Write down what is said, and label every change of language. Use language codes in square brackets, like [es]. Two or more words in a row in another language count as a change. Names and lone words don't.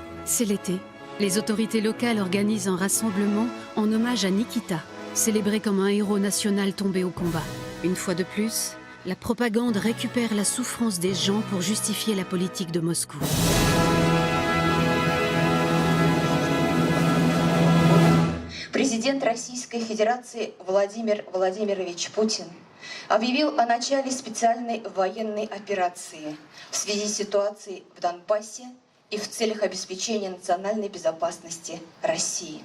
[fr] C'est l'été. Les autorités locales organisent un rassemblement en hommage à Nikita, célébré comme un héros national tombé au combat. Une fois de plus, la propagande récupère la souffrance des gens pour justifier la politique de Moscou. [ru] Президент Российской Федерации Владимир Владимирович Путин объявил о начале специальной военной операции в связи с ситуацией в Донбассе и в целях обеспечения национальной безопасности России.